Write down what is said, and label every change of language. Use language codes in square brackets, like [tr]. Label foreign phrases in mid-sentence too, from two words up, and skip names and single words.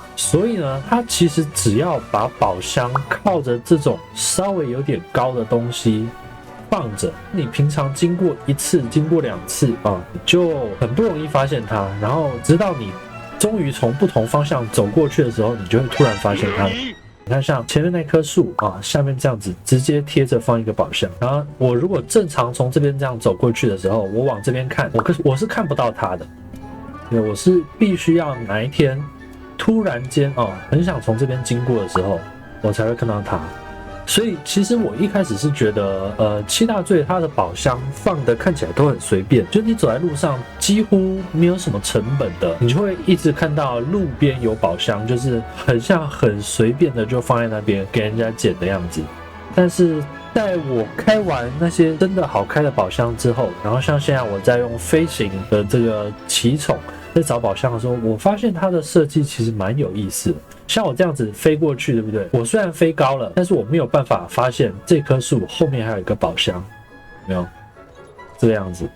[zh] 所以呢，它其實只要把寶箱靠着這種稍微有點高的東西放着，你平常經過一次、經過兩次啊，就很不容易發現它。然後直到你終於從不同方向走過去的時候，你就會突然發現它。你看，像前面那棵樹啊，下面這樣子直接貼着放一個寶箱。然後我如果正常從這邊這樣走過去的時候，我往這邊看，我是看不到它的。對，我是必須要哪一天突然間很想從這邊經過的時候，我才會看到它。所以其實我一開始是覺得，七大罪它的寶箱放的看起來都很隨便，就你走在路上幾乎沒有什麼成本的，你就會一直看到路邊有寶箱，就是很像很隨便的就放在那邊給人家撿的樣子。但是在我開完那些真的好開的寶箱之後，然後像現在我在用飛行的這個奇寵在找寶箱的時候，我發現它的設計其實蠻有意思的。像我這樣子飛過去，對不對？我雖然飛高了，但是我沒有辦法發現這棵樹後面還有一個寶箱，沒有這個樣子。